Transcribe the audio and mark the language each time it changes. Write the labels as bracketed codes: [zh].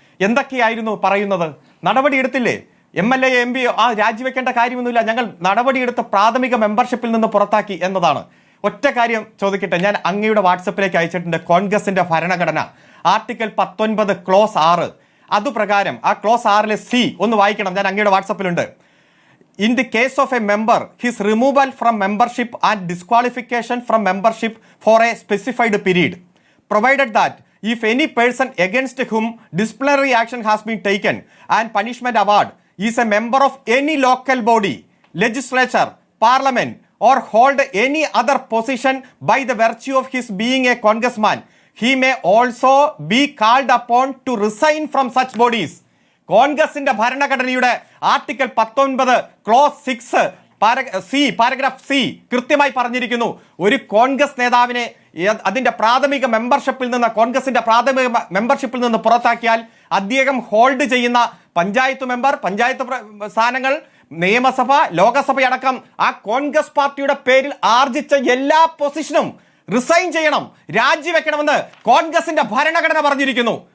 [ml] എന്തൊക്കെയായിരുന്നു പറയുന്നത്? നടപടി എടുത്തില്ലേ? MLA MP രാജിവെക്കേണ്ട കാര്യമൊന്നുമില്ല, ഞങ്ങൾ നടപടിയെടുത്ത് പ്രാഥമിക മെമ്പർഷിപ്പിൽ നിന്ന് പുറത്താക്കി എന്നതാണ്. ഒറ്റ കാര്യം ചോദിക്കട്ടെ, ഞാൻ അങ്ങയുടെ വാട്സപ്പിലേക്ക് അയച്ചിട്ടുണ്ട്. കോൺഗ്രസിന്റെ ഭരണഘടന ആർട്ടിക്കിൾ 19 ക്ലോസ് 6, അതുപ്രകാരം ആ ക്ലോസ് 6 C ഒന്ന് വായിക്കണം. ഞാൻ അങ്ങയുടെ വാട്സപ്പിലുണ്ട്. [en] In the case of a member, his removal from membership and disqualification from membership for a specified period, provided that if any person against whom disciplinary action has been taken and punishment award is a member of any local body, legislature, parliament, or hold any other position by the virtue of his being a congressman, he may also be called upon to resign from such bodies. [ml] കോൺഗ്രസിന്റെ ഭരണഘടനയുടെ article 19 close 6 paragraph C കൃത്യമായി പറഞ്ഞിരിക്കുന്നു, ഒരു കോൺഗ്രസ് നേതാവിനെ അതിന്റെ പ്രാഥമിക മെമ്പർഷിപ്പിൽ നിന്ന്, കോൺഗ്രസിന്റെ പ്രാഥമിക മെമ്പർഷിപ്പിൽ നിന്ന് പുറത്താക്കിയാൽ അദ്ദേഹം ഹോൾഡ് ചെയ്യുന്ന പഞ്ചായത്ത് മെമ്പർ, പഞ്ചായത്ത് സ്ഥാനങ്ങൾ, നിയമസഭ, ലോകസഭയടക്കം ആ കോൺഗ്രസ് പാർട്ടിയുടെ പേരിൽ ആർജിച്ച എല്ലാ പൊസിഷനും റിസൈൻ ചെയ്യണം, രാജിവെക്കണമെന്ന് കോൺഗ്രസിന്റെ ഭരണഘടന പറഞ്ഞിരിക്കുന്നു.